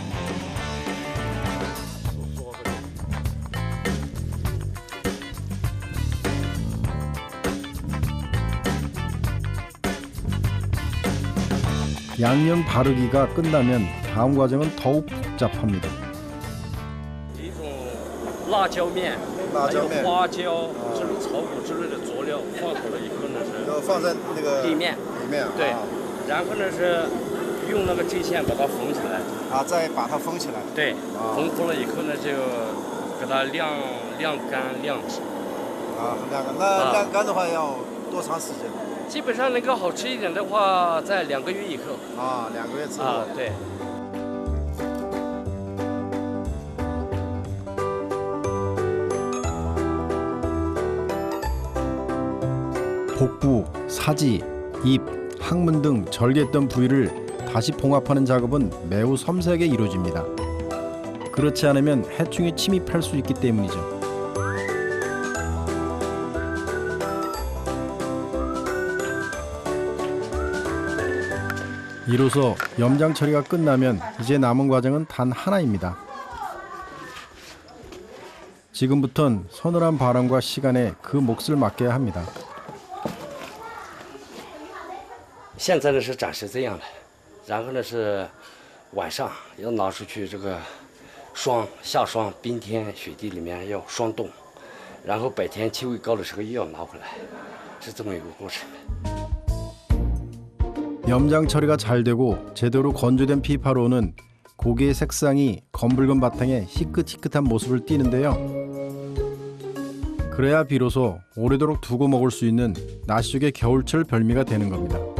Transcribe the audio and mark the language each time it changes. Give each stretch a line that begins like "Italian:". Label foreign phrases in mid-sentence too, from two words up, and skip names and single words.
Korean: 양념 바르기가 끝나면 다음 과정은 더욱 복잡합니다.
Chinese: 一种辣椒面，辣椒面还有花椒这种草果之类的佐料放好了以后呢是放在那个里面，里面对，然后呢是用那个针线把它缝起来，啊，再把它封起来。对，缝了以后呢就给它晾干晾直，啊，晾干。那晾干的话要多长时间？基本上能够好吃一点的话，在2个月以后啊，2个月之后。啊，对。
Korean: 복부, 사지, 입, 항문 등 절개했던 부위를 다시 봉합하는 작업은 매우 섬세하게 이루어집니다. 그렇지 않으면 해충이 침입할 수 있기 때문이죠. 이로써 염장 처리가 끝나면 이제 남은 과정은 단 하나입니다. 지금부턴 서늘한 바람과 시간에 그 몫을 맡겨야 합니다.
Chinese: 现在呢是暂时这样的，然后呢是晚上要拿出去这个下霜，冰天雪地里面要霜冻，然后白天气温高的时候又要拿回来，是这么一个过程。
Korean: 염장 처리가 잘 되고 제대로 건조된 피파로우는 고기의 색상이 검붉은 바탕에 희끗희끗한 모습을 띠는데요. 그래야 비로소 오래도록 두고 먹을 수 있는 나시족의 겨울철 별미가 되는 겁니다.